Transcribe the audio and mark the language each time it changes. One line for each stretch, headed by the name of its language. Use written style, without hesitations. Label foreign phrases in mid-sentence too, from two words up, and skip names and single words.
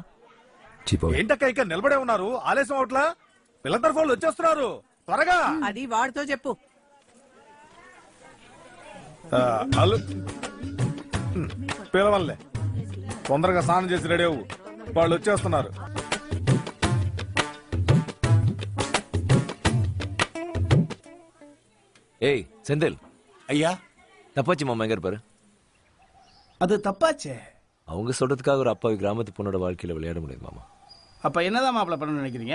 Telugu: ఏంటక్క ఇంకా నిలబడే ఉన్నారు? ఆలస్యం అవట్లా? పిల్ల తరఫు వాళ్ళు వచ్చేస్తున్నారు, త్వరగా. అది వాడితో చెప్పు. పిలవల్లే, తొందరగా స్నానం చేసి రెడీ అవ్వు, వాళ్ళు వచ్చేస్తున్నారు.
Tamil: ஏய் செந்தில் ஐயா தப்பாச்சு மாமா எங்க இருப்பாரு? அது தப்பாச்சே. அவங்க சொல்றதுக்காக ஒரு அப்பாவி கிராமத்து பொண்ணோட வாழ்க்கையில விளையாட முடியாது மாமா. அப்ப என்னதான் மாப்பிள்ள பண்ணணும்னு நினைக்கிறீங்க?